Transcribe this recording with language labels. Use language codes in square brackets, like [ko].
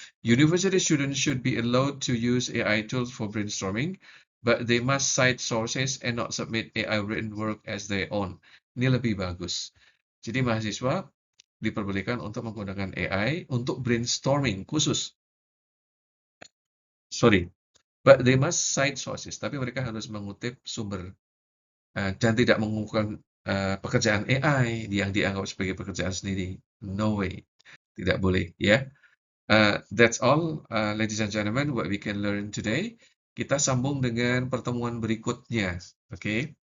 [en] University students should be allowed to use AI tools for brainstorming, but they must cite sources and not submit AI written work as their own. [id] Ini lebih bagus. Jadi mahasiswa diperbolehkan untuk menggunakan AI untuk brainstorming khusus. [en] Sorry, but they must cite sources. [id] Tapi mereka harus mengutip sumber dan tidak mengumpulkan pekerjaan AI yang dianggap sebagai pekerjaan sendiri. [en] No way. [id] Tidak boleh, ya. [en] That's all, ladies and gentlemen, what we can learn today. [id] Kita sambung dengan pertemuan berikutnya, oke?